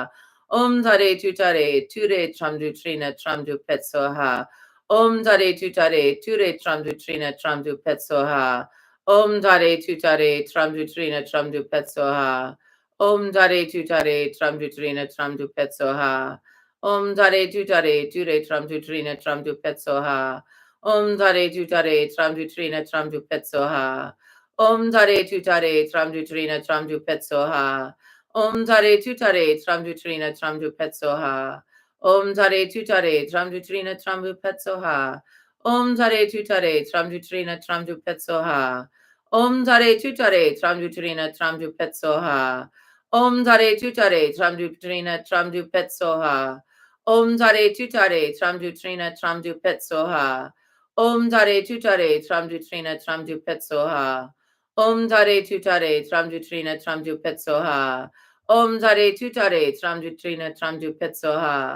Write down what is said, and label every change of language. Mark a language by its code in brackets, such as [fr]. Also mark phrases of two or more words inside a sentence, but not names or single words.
[sa] Om tare tutare, ture tramdu trina tramdu petsoha. Om tare tutare, ture tramdu trina tramdu petsoha. Om tare tutare, tramdu trina tramdu petsoha. Om tare tutare, tramdu trina tramdu petsoha. Om tare tutare, ture tram tutrina tram tu petsoha. Om tare tutare, tram tutrina tram tu petsoha. Om tare tutare, tram tutrina tram tu petsoha. Om tare tutare, tram tutrina tram tu petsoha. Om tare tutare, tram tutrina tram tu petsoha. Om tare tutare, tram tutrina tram tu petsoha. Om tare tutare, tram tutrina tram tu petsoha. Om tare tutare, tram tutrina tram tu petsoha. Om tare tutare, tramdu trina, tramdu petsoha. Om tare tutare, tramdu trina, tramdu petsoha. Om tare tutare, tramdu trina, tramdu petsoha. Om tare tutare, tramdu trina, tramdu petsoha.